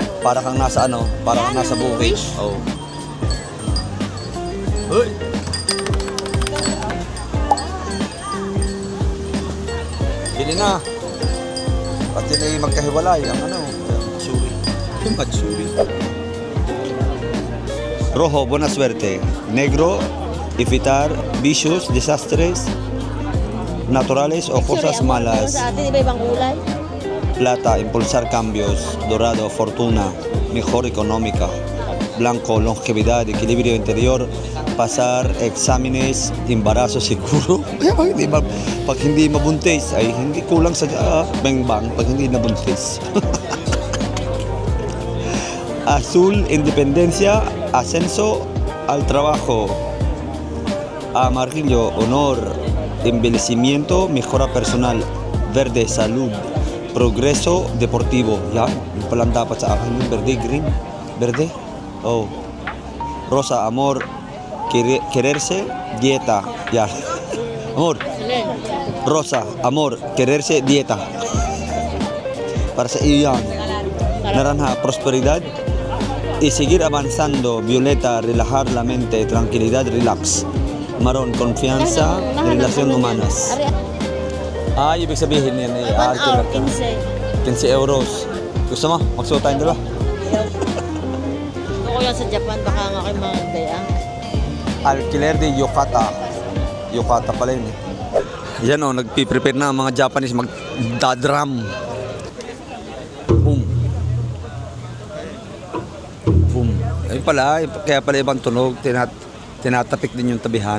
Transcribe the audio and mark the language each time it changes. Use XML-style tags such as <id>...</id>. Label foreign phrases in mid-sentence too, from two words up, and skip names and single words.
<tl>Para kang nasa para kang nasa bukid. Oh. Hoy. Bili na. Pati na magkahiwalay ang matsuri. Yung matsuri.</tl> <es>Rojo, buena suerte. Negro, evitar vicios, desastres naturales o cosas malas.</es> <tl>Sa atin, iba-ibang kulay.</tl> <es>Plata, impulsar cambios. Dorado, fortuna, mejor económica. Blanco, longevidad, equilibrio interior. Pasar exámenes, embarazo seguro.</es> <tl>Pag hindi mabuntis, ay hindi kulang sa bang-bang pag hindi nabuntis.</tl> <es>Azul, independencia, ascenso al trabajo. Amarillo, honor, embellecimiento, mejora personal. Verde, salud, progreso deportivo.</es> <tl>Yan, yung palang dapat sa akin yung verde, green.</tl> <es>Verde, rosa, amor, quererse, dieta.</es> <tl>Yan. Amor.</tl> <es>Rosa, amor, quererse, dieta.</es> <tl>Para sa iyo yan.</tl> <es>Naranja, prosperidad. Y seguir avanzando. Violeta, relajar la mente, tranquilidad, relax. Maroon, confianza, relasyon humanas.</es> <tl>Ibig sabihin yan</tl> <en>1 hour, 15.</en> <tl>15 euros. Gusto mo? Magsuot tayong dalawa? Gusto ko yan sa Japan, baka nga kayo mga gaya.</tl> <es>Alquiler de Yokata.</es> <tl>Yokata pala yun eh. Yan o, nagpiprepare na ang mga Japanese magdadrum. Boom. Boom. Ayun pala, kaya pala ibang tunog. Tinatapik din yung tabihan.</tl>